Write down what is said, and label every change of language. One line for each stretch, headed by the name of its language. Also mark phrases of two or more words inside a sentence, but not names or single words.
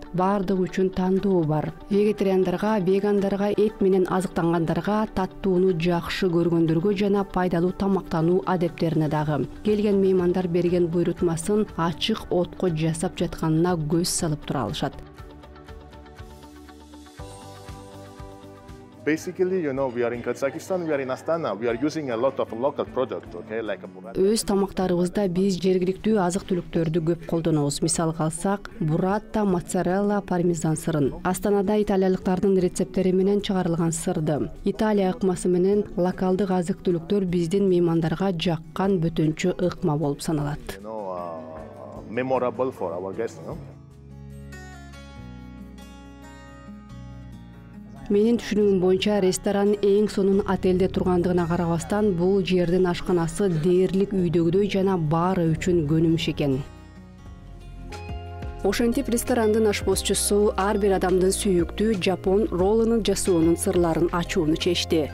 Kyrgyz: Баардыгы үчүн тандоо бар. Вегетариандарга, вегандарга, эт менен азыктангандарга, таттууну жакшы көргөндөргө жана пайдалуу тамактануу адептерине дагы. Келген меймандар берген буйрутмасын ачык отко жасап жатканына көз салып тура алышат.
English: Basically, we are in Kazakhstan, we are in Astana, we are using a lot of local products, okay, like burrata.
Kyrgyz: Өз тамактарыбызда биз жергиликтүү азык-түлүктөрдү көп колдонобуз. Мисалга алсак, буррата, моцарелла, пармезан сырын. Астанада италиялыктардын рецептери менен чыгарылган сырды. Италия ыкмасы менен локалдык азык-түлүктөр биздин меймандарга жаккан бөтөнчө ыкма болуп саналат.
English: Memorable for our guests,
Kyrgyz: Менин түшүнүгүм боюнча ресторан эң сонун отелде тургандыгына карабастан бул жердин ашканасы дээрлик үйдөгүдөй жана баары үчүн көнүмүш экен. Ошентип ресторандын ашпозчусу ар бир адамдын сүйүктүү жапон роллунун жасоонун сырларын ачууну чечти.